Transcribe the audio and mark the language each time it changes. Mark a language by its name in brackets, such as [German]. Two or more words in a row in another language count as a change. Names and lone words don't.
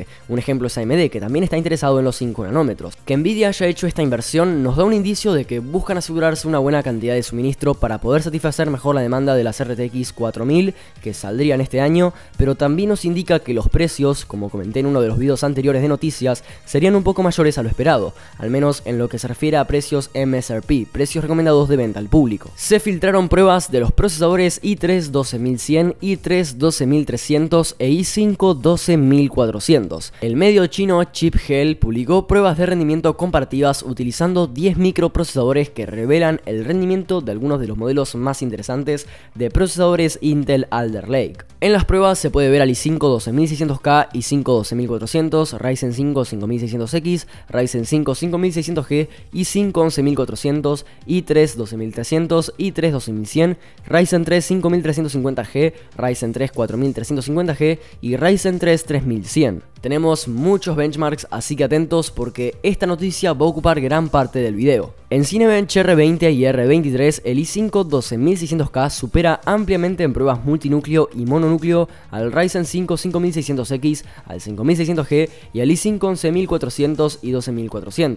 [Spanish] Un ejemplo es AMD, que también está interesado en los 5 nanómetros. Que Nvidia haya hecho esta inversión nos da un indicio de que buscan asegurarse una buena cantidad de suministro para poder satisfacer mejor la demanda de las RTX 4000 que saldrían este año, pero también nos indica que los precios, como comenté en uno de los videos anteriores de noticias, serían un poco mayores a lo esperado, al menos en lo que se refiere a precios MSRP, precios recomendados de venta al público. Se filtraron pruebas de los procesadores i3 12100, i3 12300 e i5 12400. El medio chino ChipGel publicó pruebas de rendimiento comparativas utilizando 10 microprocesadores que revelan el rendimiento de algunos de los modelos más interesantes de procesadores Intel Alder Lake. En las pruebas se puede ver al i5 12600K, i5 12400, Ryzen 5 5600X, Ryzen 5 5600G, i5 11400, i3 12300, i3 12100, Ryzen 3 5350G, Ryzen 3 4350G y Ryzen 3 3100. Tenemos muchos benchmarks, así que atentos porque esta noticia va a ocupar gran parte del video. En Cinebench R20 y R23, el i5 12600K supera ampliamente en pruebas multinúcleo y mononúcleo al Ryzen 5 5600X, al 5600G y al i5 11400 y 12400.